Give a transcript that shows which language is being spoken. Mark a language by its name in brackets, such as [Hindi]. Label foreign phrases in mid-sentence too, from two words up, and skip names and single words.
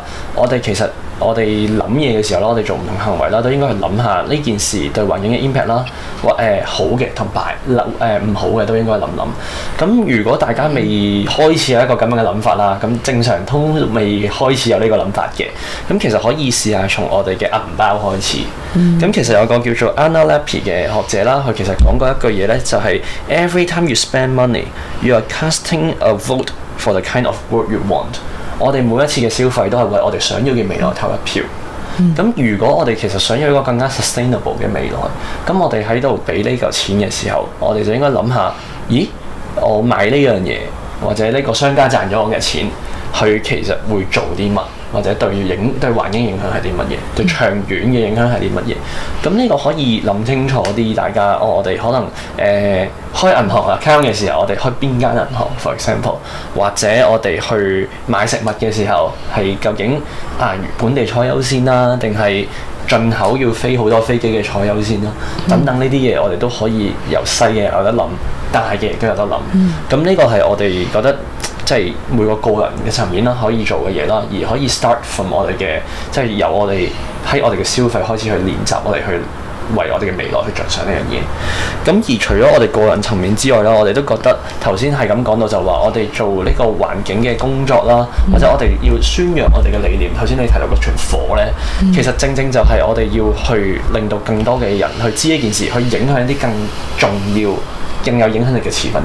[Cantonese] 我哋諗嘢嘅時候啦，我哋做唔同行為啦，都應該去諗下呢件事對環境嘅 impact 啦，好嘅同唔好嘅都應該諗諗。咁如果大家未開始有一個咁樣嘅諗法啦，咁正常都未開始有呢個諗法嘅，咁其實可以試下從我哋嘅銀包開始。咁其實有個叫做 Anna Leppi 嘅學者啦，佢其實講過一句嘢咧，就係 [English] Every time you spend money, you are casting a vote for the kind of world you want。 [Cantonese] 我哋每一次嘅消費都係為我哋想要嘅未來投一票。咁如果我哋其實想要一個更加 sustainable 嘅未來，咁我哋喺度俾呢嚿錢嘅時候，我哋就應該諗下，咦，我買呢樣嘢或者呢個商家賺咗我嘅錢，佢其實會做啲乜？或者對環境影響係啲乜嘢？對長遠嘅影響係啲乜嘢？咁呢個可以諗清楚啲，大家我哋可能開銀行 account 嘅時候，我哋開邊間銀行 [English] for example， [Cantonese] 或者我哋去買食物嘅時候，係究竟本地菜優先啦，定係進口要飛好多飛機嘅菜優先啦？等等呢啲嘢，我哋都可以由細嘅有得諗，大嘅亦都有得諗。咁呢個係我哋覺得，即係每個個人嘅層面啦，可以做嘅嘢啦，而可以 [English] start from [Cantonese] 我哋嘅，即係由我哋喺我哋嘅消費開始去練習，我哋去為我哋嘅未來去着想呢樣嘢。咁而除咗我哋個人層面之外啦，我哋都覺得頭先係咁講到就話，我哋做呢個環境嘅工作啦，或者我哋要宣揚我哋嘅理念。頭先你提到嗰團火咧，其實正正就係我哋要去令到更多嘅人去知呢件事，去影響一啲更重要、更有影響力嘅持份者。